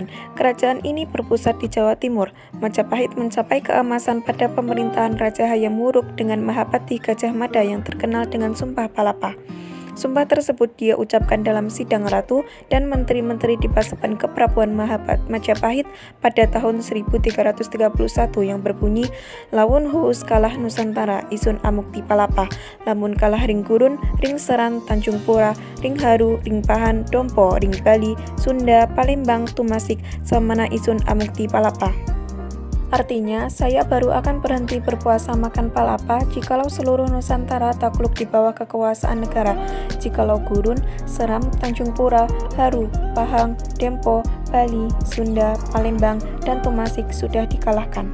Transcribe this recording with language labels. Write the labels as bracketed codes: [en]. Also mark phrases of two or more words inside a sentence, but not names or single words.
[id] Kerajaan ini berpusat di Jawa Timur. Majapahit mencapai keemasan pada pemerintahan Raja Hayam Wuruk dengan Mahapati Gajah Mada yang terkenal dengan Sumpah Palapa. Sumpah tersebut dia ucapkan dalam sidang ratu dan menteri-menteri di Paseban Keprabuan Majapahit pada tahun 1331 yang berbunyi, [kaw] Lawun huus kalah Nusantara, isun amukti palapa, lamun kalah ring gurun, ring seran, Tanjung Pura, ring haru, ring pahan, dompo, ring Bali, Sunda, Palembang, Tumasik, samana isun amukti palapa. [id] Artinya, saya baru akan berhenti berpuasa makan palapa jikalau seluruh Nusantara takluk di bawah kekuasaan negara, jikalau Gurun, Seram, Tanjung Pura, Haru, Pahang, Dempo, Bali, Sunda, Palembang, dan Tumasik sudah dikalahkan.